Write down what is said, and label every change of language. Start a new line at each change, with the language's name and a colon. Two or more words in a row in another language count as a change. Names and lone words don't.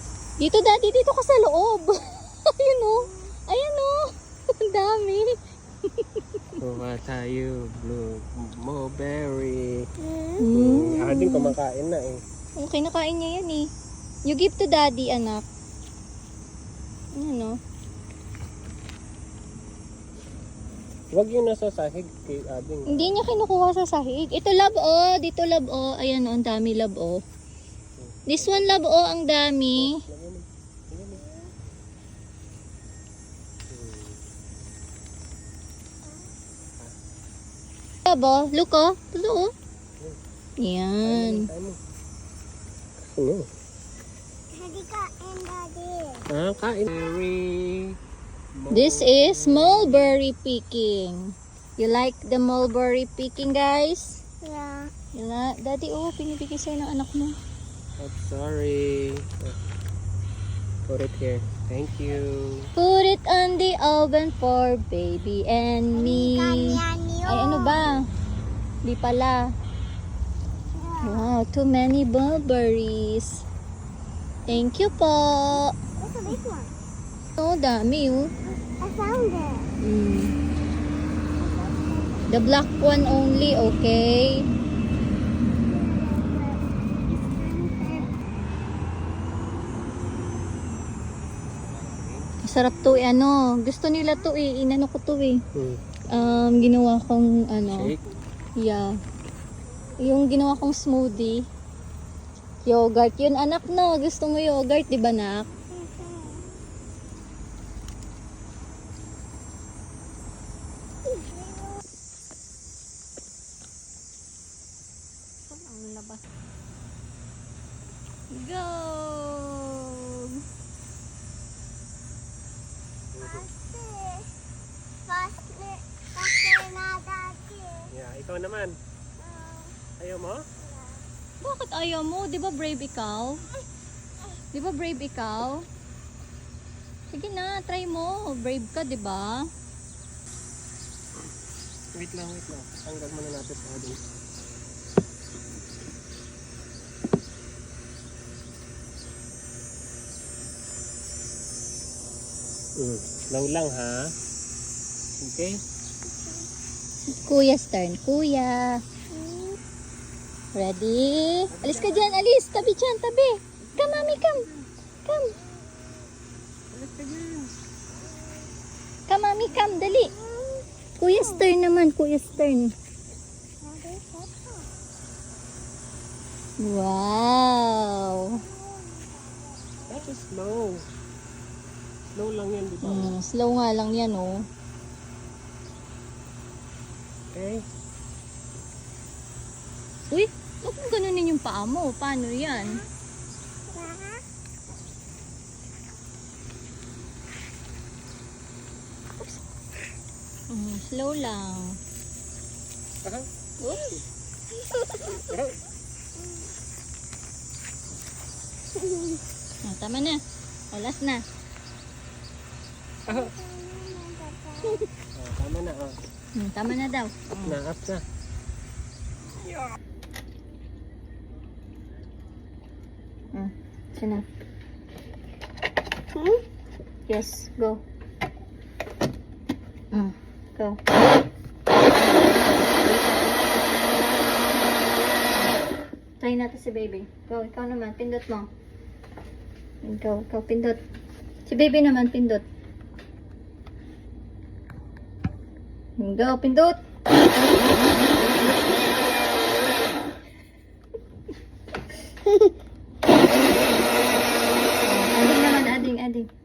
Filipino: Dito, daddy, dito ka sa loob. Ayun o. Ayun o. Ang dami. Kuha tayo.
English: Blue mulberry. Mm.
Filipino: Ading kumakain na eh. Okay, nakain niya yan eh.
English: You give to daddy,
Filipino: anak. Ano? Huwag yung nasa sahig kay Ading. Hindi niya kinukuha sa sahig. Ito, love, oh. Dito, love, oh. Ayan, oh. Ang dami,
English: love, oh. This one, love,
Filipino: oh. Ang dami. Love, oh. Look, oh. Ito, oh. Yan. Ano? Daddy kain, Daddy. Ah, kain. Berry.
English: This is mulberry picking. You like the mulberry picking, guys? Yeah.
Filipino: Daddy, oh. Pinipigay sa'yo ng anak mo.
English: Oh, sorry. Put it here. Thank you. Put it on the oven for baby and me.
Filipino: Ay, ano ba? Di pala.
English: Wow, too many mulberries. Thank you po. That's a big one.
Filipino: Oh, dami oh.
English: I found it. The black one only, okay?
Filipino: Masarap to eh, ano. Gusto nila to eh. Inano ko to eh. Ginawa kong ano. Shake. Yeah. Yung ginawa kong smoothie. Yogurt. Yun anak no. Gusto mo yogurt, di ba nak? Ang labas. Go! Faster na, Daddy. Yeah, ikaw naman. Ayaw mo? Bakit ayaw mo? Di ba brave ikaw? Di ba brave ikaw? Sige na, try mo. Brave ka, di ba? Wait lang, wait lang. Tanggal muna natin sa Ading. Slow lang ha. Okay?
English: Kuya's turn. Kuya.
Filipino: Ready? Alis ka dyan, alis. Tabi dyan, tabi.
English: Come, mami, come. Come. Come, mami, come. Dali.
Filipino: Kuya's turn naman.
English: Kuya's turn. Wow. That is slow.
Filipino: Slow lang yan, di ba? Slow nga lang yan, oh. Okay? Uy, huwag mo ganunin yung paa mo. Paano yan? Slow lang. Oops. Tama na. Olas na. Oh, tama na. Oh. Tama na daw. Up na, up na.
English: Enough. Yes, go. Go.
Filipino: Try natin si baby. Go, ikaw naman. Pindot mo. Ikaw, pindot. Si baby naman, pindot. Go, pindot. Ading.